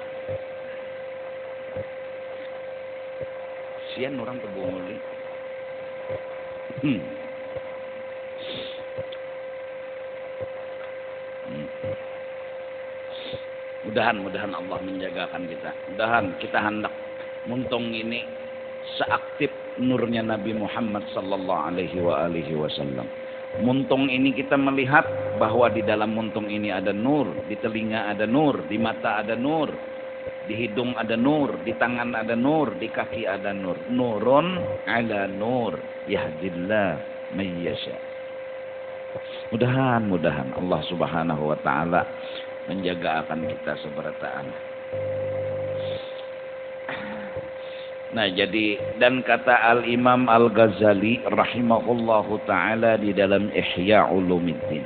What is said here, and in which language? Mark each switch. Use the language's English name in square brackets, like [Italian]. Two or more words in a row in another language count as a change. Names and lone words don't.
[Banjar] Sian orang terbunguli. [Indonesian] Mudah-mudahan Allah menjagakan kita. [Banjar] Mudahan kita hendak muntung ini seaktif nurnya Nabi Muhammad [Arabic] صلى الله عليه وسلم. [Banjar] Muntung ini kita melihat bahwa di dalam muntung ini ada nur, di telinga ada nur, di mata ada nur, di hidung ada nur, di tangan ada nur, di kaki ada nur. [Arabic] نور على نور يهدي الله من يشاء. [Indonesian] Mudah-mudahan Allah [Arabic] سبحانه وتعالى [Indonesian] menjaga akan kita seberataan. Nah, jadi dan kata Al-Imam Al-Ghazali [Arabic] رحمه الله تعالى [Indonesian] di dalam Ihya Ulumuddin.